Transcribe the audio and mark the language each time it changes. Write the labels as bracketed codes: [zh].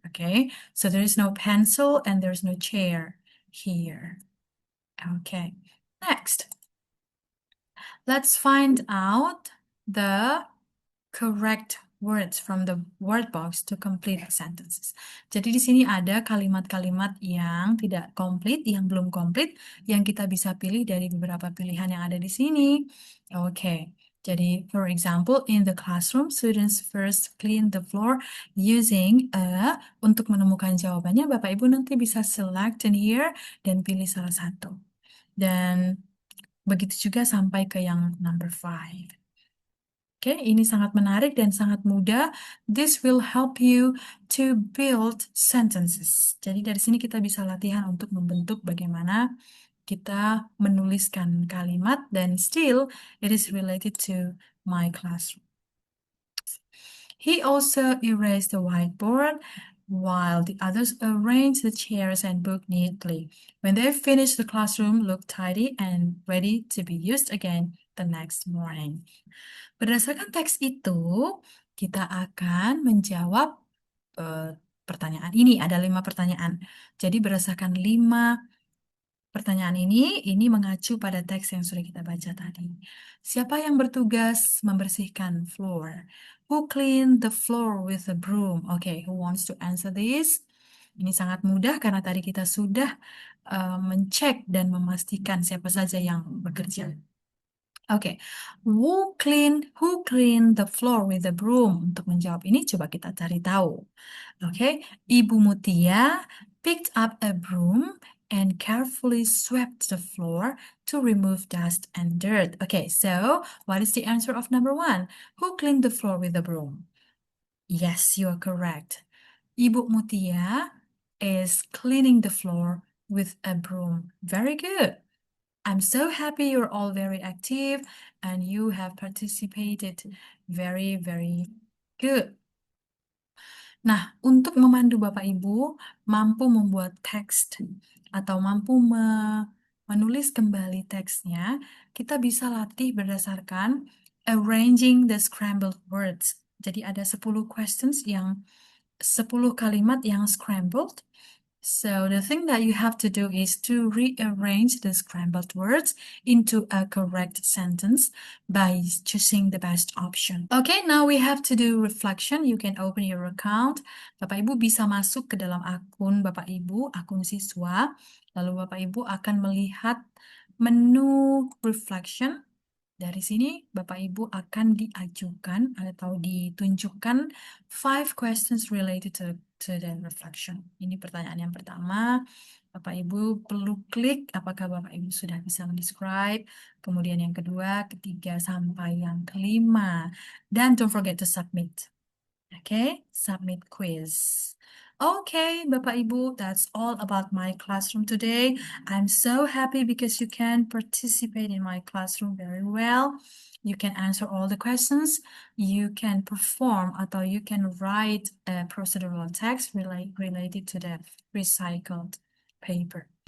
[en] Okay, so there is no pencil and there's no chair here. Okay, next. Let's find out the correct words from the word box to complete the sentences. [id] Jadi di sini ada kalimat-kalimat yang tidak komplit, yang belum komplit, yang kita bisa pilih dari beberapa pilihan yang ada di sini. [en] Oke, jadi for example, in the classroom, students first clean the floor using a. [id] Untuk menemukan jawabannya, Bapak Ibu nanti bisa [en] select in here [id] dan pilih salah satu. Dan begitu juga sampai ke yang number 5. Oke, ini sangat menarik dan sangat mudah. [en] This will help you to build sentences. [id] Jadi dari sini kita bisa latihan untuk membentuk bagaimana kita menuliskan kalimat dan [en] still it is related to my classroom. He also erased the whiteboard while the others arranged the chairs and book neatly. When they finished, the classroom looked tidy and ready to be used again the next morning. [id] Berdasarkan teks itu, kita akan menjawab pertanyaan ini. Ada 5 pertanyaan. Jadi berdasarkan 5 pertanyaan ini mengacu pada teks yang sudah kita baca tadi. Siapa yang bertugas membersihkan floor? [en] Who cleaned the floor with a broom? Okay, who wants to answer this? [id] Ini sangat mudah karena tadi kita sudah mencek dan memastikan siapa saja yang bekerja. [en] Oke, who clean the floor with a broom? [id] Untuk menjawab ini coba kita cari tahu. [en] Oke, Ibu Mutia picked up a broom and carefully swept the floor to remove dust and dirt. Okay, so what is the answer of number 1? Who cleaned the floor with a broom? Yes, you are correct. Ibu Mutia is cleaning the floor with a broom. Very good. I'm so happy you're all very active and you have participated very, very good. [id] Nah, untuk memandu Bapak Ibu mampu membuat teks atau mampu menulis kembali teksnya, kita bisa latih berdasarkan [en] arranging the scrambled words. [id] Jadi ada 10 questions yang 10 kalimat yang scrambled. [en] So the thing that you have to do is to rearrange the scrambled words into a correct sentence by choosing the best option. Okay, now we have to do reflection. You can open your account. [id] Bapak Ibu bisa masuk ke dalam akun Bapak Ibu, akun siswa. Lalu Bapak Ibu akan melihat menu reflection. Dari sini Bapak Ibu akan diajukan atau ditunjukkan 5 questions [en] related to the reflection. [id] Ini pertanyaan yang pertama. Bapak Ibu perlu klik apakah Bapak Ibu sudah bisa mendescribe. Kemudian yang kedua, ketiga, sampai yang kelima. [en] Dan don't forget to submit. Okay, submit quiz. Okay, Bapak Ibu, that's all about my classroom today. I'm so happy because you can participate in my classroom very well. You can answer all the questions. You can perform atau you can write a procedural text related to the recycled paper.